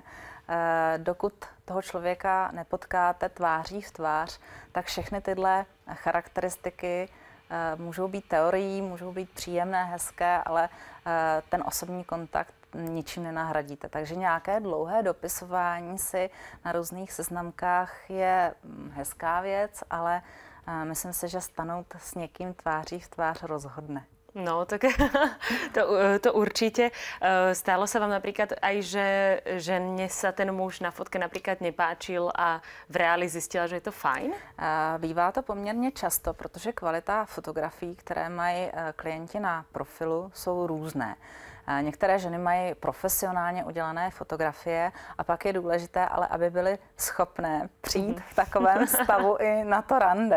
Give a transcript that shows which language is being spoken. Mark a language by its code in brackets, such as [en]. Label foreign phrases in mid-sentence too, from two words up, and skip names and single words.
[cs] Dokud toho člověka nepotkáte tváří v tvář, tak všechny tyhle charakteristiky můžou být teorií, můžou být příjemné, hezké, ale ten osobní kontakt ničím nenahradíte. Takže nějaké dlouhé dopisování si na různých seznamkách je hezká věc, ale myslím si, že stanout s někým tváří v tvář rozhodne. [sk] No, tak to určite. Stalo sa vám napríklad aj, že žene sa ten muž na fotke napríklad nepáčil a v reáli zistila, že je to fajn? [cs] Bývá to poměrně často, protože kvalita fotografií, které mají klienti na profilu, jsou různé. Některé ženy mají profesionálně udělané fotografie a pak je důležité, ale aby byly schopné přijít v takovém stavu i na to rande.